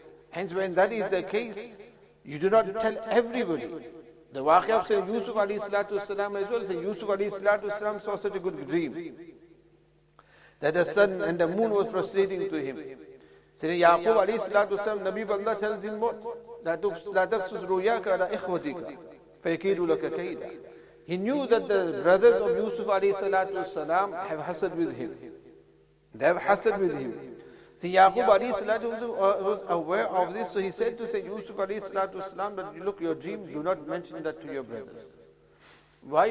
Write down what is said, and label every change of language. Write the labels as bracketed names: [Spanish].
[English] Hence, when that is the case, you do not tell everybody. The waqi of Sayyid Yusuf alayhi salatu wasalam as well, Sayyid Yusuf alayhi salatu wasalam saw such a good dream. that the sun and the moon was prostrating to him. Sayyidina Yaqub alayhi salatu wasalam, Nabi of Allah tells him what? [Arabic] لا تقصص رؤياك على إخوتك فيكيدوا لك كيدا. [English] He knew that the brothers of Yusuf alayhi salatu wasalam have hasad with him. They have hasad with him. So Yaqub alayhi salatu was aware of this, so he said to say Yusuf alayhi salatu wasalam that look, your dream, do not mention that to your brothers. Why?